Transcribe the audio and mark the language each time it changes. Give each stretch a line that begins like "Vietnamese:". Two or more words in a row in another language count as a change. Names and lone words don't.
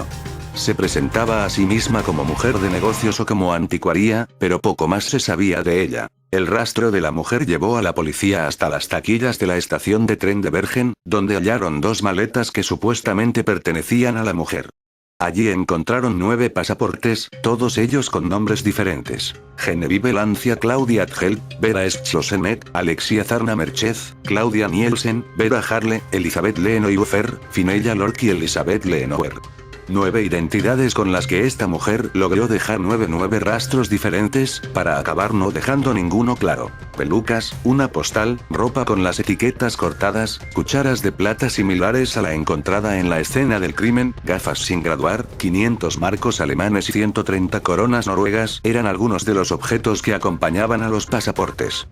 Spanish: Se presentaba a sí misma como mujer de negocios o como anticuaria, pero poco más se sabía de ella. El rastro de la mujer llevó a la policía hasta las taquillas de la estación de tren de Bergen, donde hallaron 2 maletas que supuestamente pertenecían a la mujer. Allí encontraron 9 pasaportes, todos ellos con nombres diferentes. Genevieve Lancia Claudia Adgel, Vera Schlosemet, Alexia Zarna Merchez, Claudia Nielsen, Vera Harle, Elizabeth Lenoyufer, Finella Lork y Elizabeth Lenower. 9 identidades con las que esta mujer logró dejar 9 rastros diferentes, para acabar no dejando ninguno claro. Pelucas, una postal, ropa con las etiquetas cortadas, cucharas de plata similares a la encontrada en la escena del crimen, gafas sin graduar, 500 marcos alemanes y 130 coronas noruegas eran algunos de los objetos que acompañaban a los pasaportes.